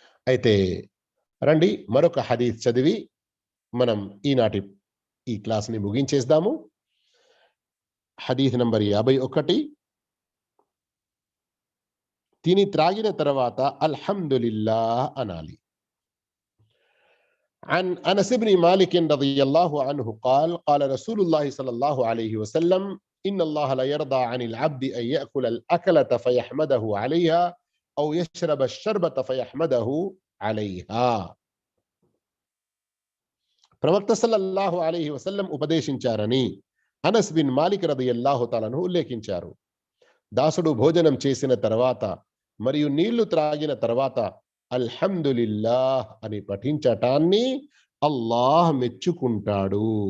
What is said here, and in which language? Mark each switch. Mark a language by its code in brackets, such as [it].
[te] అయితే రండి మరొక హదీస్ చదివి మనం ఈనాటి ఈ క్లాస్ని ముగించేద్దాము. హదీస్ నంబర్ 51. తిని త్రాగిన తర్వాత అల్హమ్దులిల్లాహ్ అనాలి. [ar] عن أنس بن مالك رضي الله عنه قال قال رسول الله صلى الله عليه وسلم إن الله لا يرضى عن العبد أن يأكل الأكلة فيحمده عليها أو يشرب الشربة فيحمده عليها. [te] ప్రవక్త సల్లల్లాహు అలైహి వసల్లం ఉపదేశించారని అనస్ బిన్ మాలిక్ రదియల్లాహు తాలాను ఉల్లేఖించారు. దాసుడు భోజనం చేసిన తర్వాత మరియు నీళ్లు త్రాగిన తర్వాత అల్హమ్దులిల్లాహ్ అని పఠించటాన్ని అల్లాహ్ మెచ్చుకుంటాడు.